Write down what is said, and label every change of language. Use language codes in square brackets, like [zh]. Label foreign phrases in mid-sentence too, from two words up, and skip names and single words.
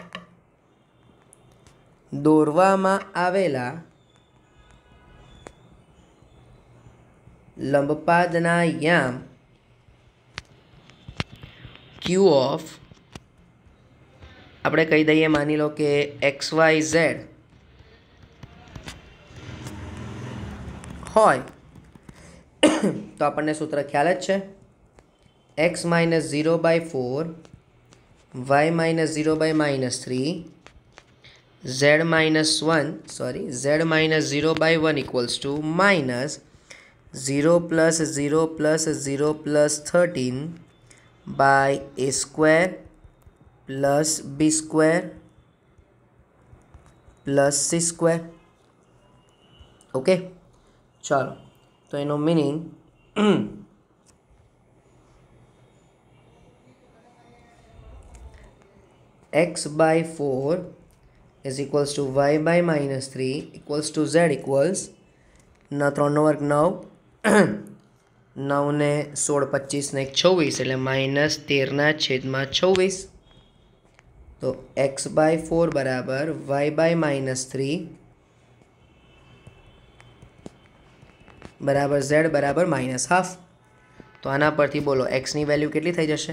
[gu] દોરવામાં આવેલા લંબપાદના યામ [en] Q of, [gu] આપણે કહી દઈએ, માની લો કે XYZ હોય તો આપણને સૂત્ર ખ્યાલ જ છે, x - 0/4 y - 0/-3 z - [en] 0/1 equals to minus 0 plus 0 plus 0 plus 13 by a square plus b square plus c square. [gu] ઓકે, ચાલો, તો એનો મિનિંગ [en] x/4 is equals to y/-3 equals to z equals 3 [gu] નો વર્ગ 9, 9 ને 16 25 ને 26 એટલે -13/26. તો x/4 બરાબર y/-3 બરાબર z બરાબર -½ તો આના પરથી બોલો x ની વેલ્યુ કેટલી થઈ જશે?